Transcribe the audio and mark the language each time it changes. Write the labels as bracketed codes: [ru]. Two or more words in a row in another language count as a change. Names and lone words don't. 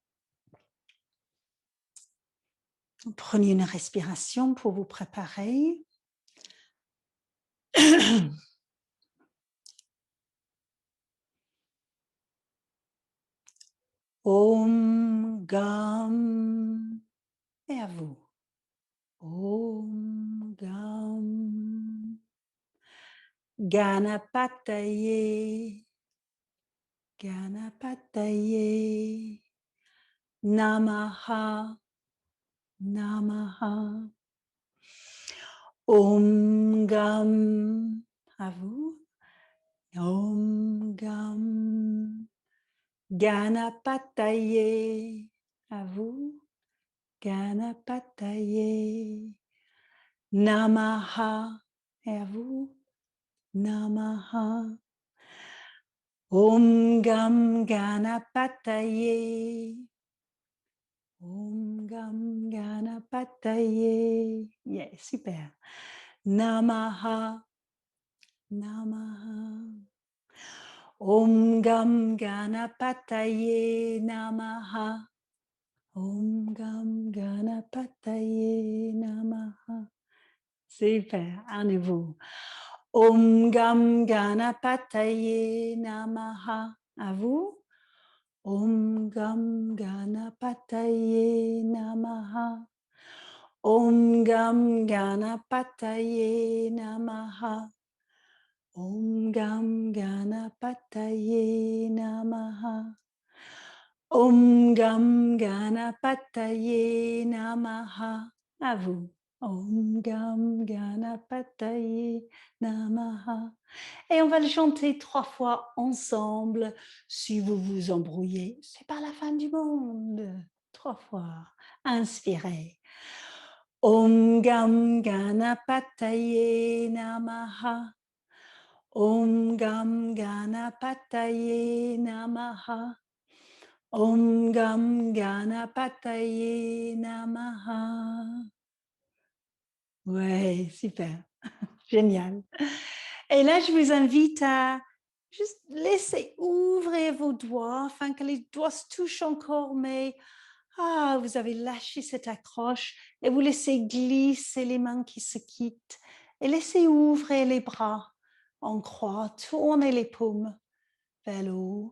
[fr] Prenez une respiration pour vous préparer. [sa] Om Gam. [fr] Et à vous. [sa] Om Gam. Ganapataye. Ganapataye. Namaha. Namaha. Om Gam. [fr] À vous. [sa] Om Gam. Ganapataye. [fr] À vous. [sa] Ganapataye. Namaha. [fr] Et à vous. [sa] Namaha. Om Gam Ganapataye. Om Gam Ganapataye. [fr] Yeah, super. Namaha. [sa] Namaha. Om Gam Ganapataye Namaha. Om Gam Ganapataye Namaha. [fr] Super, à nouveau. [sa] Om Gam Ganapataye Namaha. [fr] À vous. [sa] Om Gam Ganapataye Namaha. Om Gam Ganapataye Namaha. Om Gam Ganapataye Namaha. Om Gam Ganapataye Namaha. [fr] À vous. [sa] Om Gam Ganapataye Namaha. [fr] Et on va le chanter 3 fois ensemble. Si vous vous embrouillez, c'est pas la fin du monde. 3 fois. Inspirez. [sa] Om Gam Ganapataye Namaha. Om Gam Ganapataye Namaha. Om Gam Ganapataye Namaha. [fr] Ouais, super. Génial. Et là, je vous invite à juste laisser ouvrir vos doigts afin que les doigts se touchent encore, mais vous avez lâché cette accroche et vous laissez glisser les mains qui se quittent et laissez ouvrir les bras en croix, tournez les paumes vers le haut.